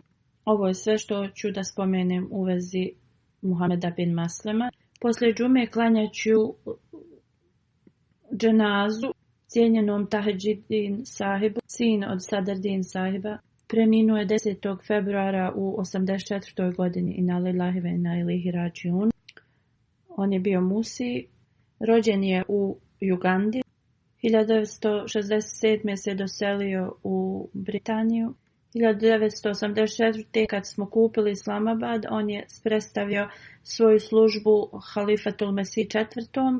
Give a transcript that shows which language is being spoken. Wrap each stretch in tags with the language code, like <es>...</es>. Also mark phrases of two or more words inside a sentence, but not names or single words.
<bs>Ovo je sve što ću da spomenem u vezi Muhameda bin Maslima. Poslije džume klanjaću dženazu cijenjenom Tahidžin sahibu, sin od Sadrdin sahiba. Preminuo je 10. februara u 84. godini.</bs> <ar>إنا لله وإنا إليه راجعون.</ar> <bs>On je bio Musi. Rođen je u Ugandi. 1967. se doselio u Britaniju. 1984. kad smo kupili Islamabad, on je predstavio svoju službu Halifatul Mesih IV.</bs>